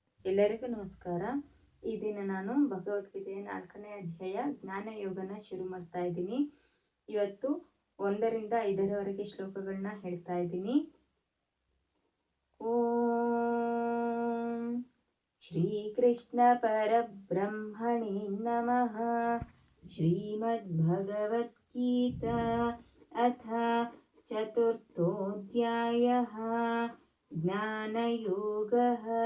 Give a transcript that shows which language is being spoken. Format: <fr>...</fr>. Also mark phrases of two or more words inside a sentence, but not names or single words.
<kn>ಎಲ್ಲರಿಗೂ ನಮಸ್ಕಾರ. ಈ ದಿನ ನಾನು ಭಗವದ್ಗೀತೆಯ 4ನೇ ಅಧ್ಯಾಯ ಜ್ಞಾನಯೋಗನ ಶುರು ಮಾಡ್ತಾ ಇದ್ದೀನಿ. ಇವತ್ತು 1ರಿಂದ 5ರವರೆಗೆ ಶ್ಲೋಕಗಳನ್ನ ಹೇಳ್ತಾ ಇದ್ದೀನಿ.</kn> <sa>ಓಂ ಶ್ರೀ ಕೃಷ್ಣ ಪರಬ್ರಹ್ಮಣೇ ನಮಃ. ಶ್ರೀಮದ್ ಭಗವದ್ಗೀತಾ ಅಥ ಚತುರ್ಥೋಧ್ಯಾಯಃ ಜ್ಞಾನಯೋಗಃ.</sa>